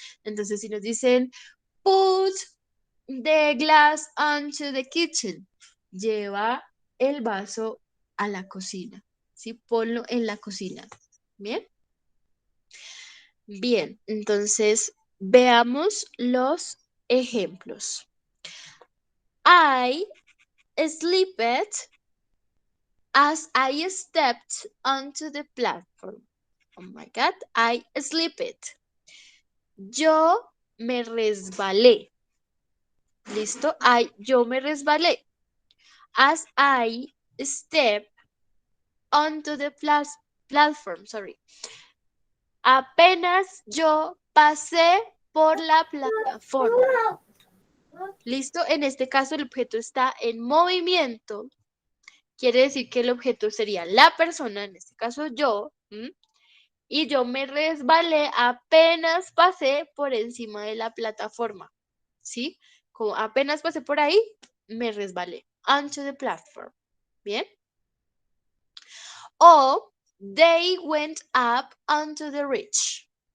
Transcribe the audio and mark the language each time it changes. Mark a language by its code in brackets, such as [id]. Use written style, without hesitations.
[es] Entonces, si nos dicen, [en] put the glass onto the kitchen, [es] lleva el vaso a la cocina, ¿sí? Ponlo en la cocina. ¿Bien? Bien, entonces veamos los ejemplos. [en] I slept as I stepped onto the platform. Oh my God, I slipped. [es] Yo me resbalé. ¿Listo? Yo me resbalé. [en] As I step onto the platform, sorry. [es] Apenas yo pasé por la plataforma. ¿Listo? En este caso el objeto está en movimiento. Quiere decir que el objeto sería la persona, en este caso yo, y yo me resbalé apenas pasé por encima de la plataforma, ¿sí? Como apenas pasé por ahí, me resbalé. [en] Onto the platform. ¿Bien? O they went up onto the ridge.